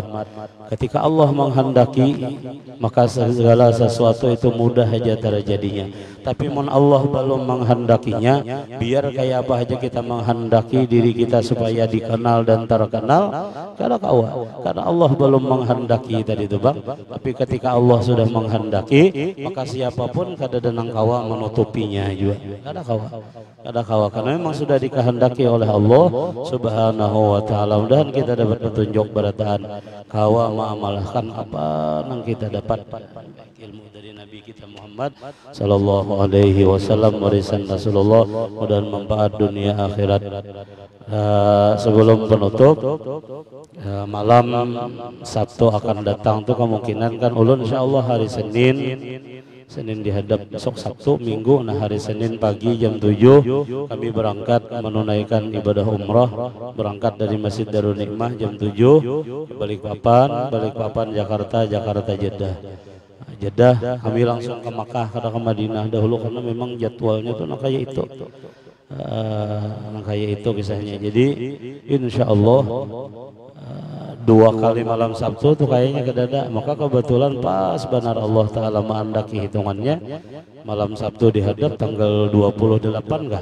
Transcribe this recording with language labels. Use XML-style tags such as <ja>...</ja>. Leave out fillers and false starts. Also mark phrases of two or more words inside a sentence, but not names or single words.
<id>Ketika Allah menghendaki, maka segala sesuatu itu mudah saja terjadinya.</id> <bjn>Tapi mun Allah belum menghendakinya, biar kayak apa aja kita menghendaki diri kita supaya dikenal dan terkenal, kada kawa.</bjn> <id>Karena Allah belum menghendaki tadi itu bang. Tapi ketika Allah sudah menghendaki, maka siapapun</id> <bjn>kada denang kawa</bjn> <id>menutupinya juga.</id> <bjn>Kada kawa. Kada kawa.</bjn> <id>Karena memang sudah dikehendaki oleh Allah</id> <ar>سبحانه وتعالى.</ar> <id>Mudahan kita dapat petunjuk berataan kawa mengamalkan apa yang kita dapat ilmu dari Nabi kita Muhammad</id> <ar>صلى الله عليه وسلم,</ar> <id>warisan Rasulullah, mudah manfaat dunia akhirat. Sebelum penutup, malam Sabtu akan datang tuh kemungkinan kan ulun insyaallah hari Senin dihadap besok Sabtu Minggu. Nah hari Senin pagi jam 7 kami berangkat menunaikan ibadah umrah, berangkat dari Masjid Darul Nikmah jam 7 Balikpapan Jakarta Jeddah kami langsung ke Makkah kada ke Madinah dahulu karena memang jadwalnya tuh kayak itu kisahnya. Jadi insyaallah 2 kali malam Sabtu tuh kayaknya kedada, maka kebetulan pas benar Allah Ta'ala menghendaki hitungannya malam Sabtu dihadap tanggal 28 kah?</id>